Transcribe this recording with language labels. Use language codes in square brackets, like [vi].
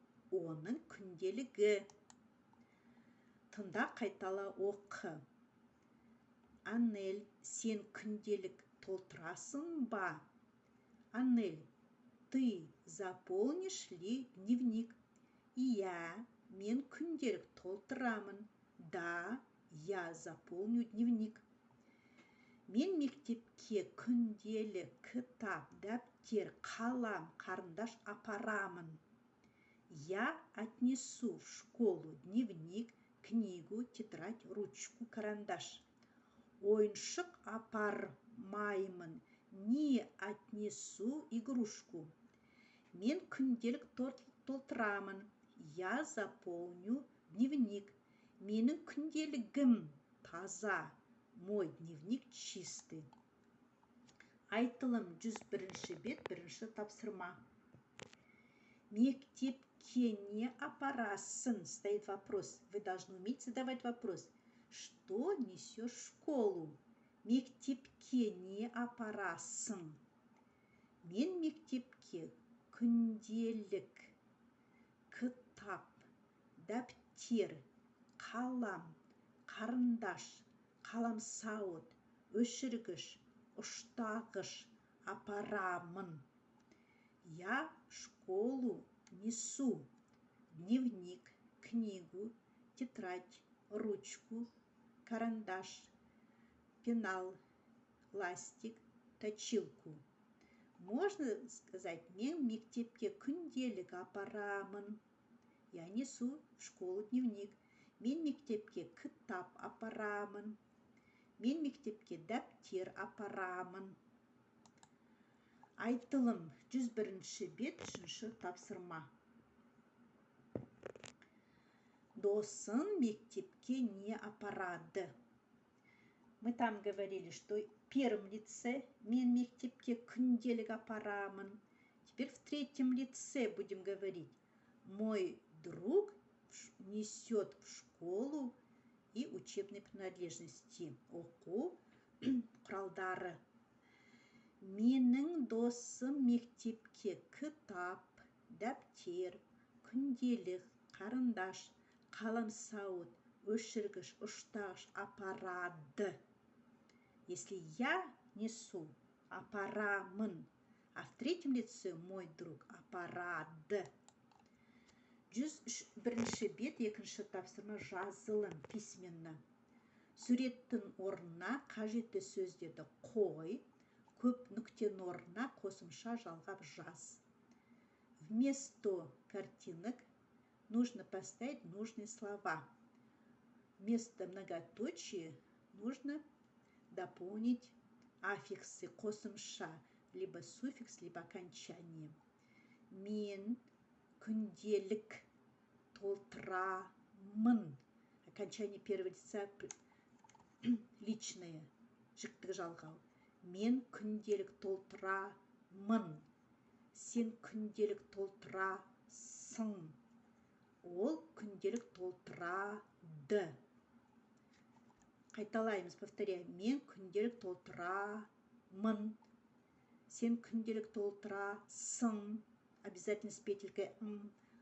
[kk] Оның күнделігі. Тыңда, қайтала оқы. Аннель, сен күнделік толтырасың ба? [ru] Аннель, ты заполнишь ли дневник? Я, [kk] мен күнделік толтырамын. [ru] Да, я заполню дневник. [kk] Мен мектепке күнделік, кітап, дәптер, қалам, қарындаш апарамын. [ru] Я отнесу в школу дневник, книгу, тетрадь, ручку, карандаш. [kk] Ойыншық апармаймын. [ru] Не отнесу игрушку. [kk] Мен күнделік толтырамын. [ru] Я заполню дневник. [kk] Менің күнделігім таза. [ru] Мой дневник чистый. [kk] Айтылым 101 бет, бірінші тапсырма. Мектепке не апарасың? [ru] Стоит вопрос. Вы должны уметь задавать вопрос. Что несешь в школу? [kk] Мектепке не апарасың? Мен мектепке күнделік, кітап, дәптер, қалам, қарындаш, қаламсауыт, өшіргіш, ұштағыш апарамын. [ru] Я в школу несу дневник, книгу, тетрадь, ручку, карандаш, пенал, ластик, точилку. Можно сказать, [kk] мен мектепке күнделік апарамын. [ru] Я несу в школу дневник. [kk] Мен мектепке кітап апарамын. Мен мектепке дәптер апарамын. Айтылым 101 бет, 3-ші тапсырма. Досың мектепке не апарады? [ru] Мы там говорили, что в первом лице [kk] мен мектепке күнделік апарамын. [ru] Теперь в третьем лице будем говорить. Мой друг несет в школу и учебные принадлежности. [kk] Оқу құралдары. Менің досым мектепке кітап, дәптер, күнделік, қарындаш, қаламсауыт, өшіргіш, ұштағыш апарады. [ru] Если я несу, апарамын, а в третьем лице мой друг апарады. [kk] 101 бет, 2-ші тапсырма жазылым письменно. Суреттің орнына қажетті сөздерді қой, көп нүктенің орнына қосымша жалғап жаз. [ru] Вместо картинок нужно поставить нужные слова. Вместо многоточия нужно дополнить аффиксы, қосымша, либо суффикс, либо окончание. [kk] Мен күнделік толтырамын. [ru] Окончание первого лица личное. [kk] жіктігі жалғау. Мен күнделік толтырамын. Сен күнделік толтырасың. Ол күнделік толтырады. Қайталаймыз, повторяем. Мен күнделік толтырамын. Сен күнделік толтырасың. [ru] Обязательно с петелькой «м».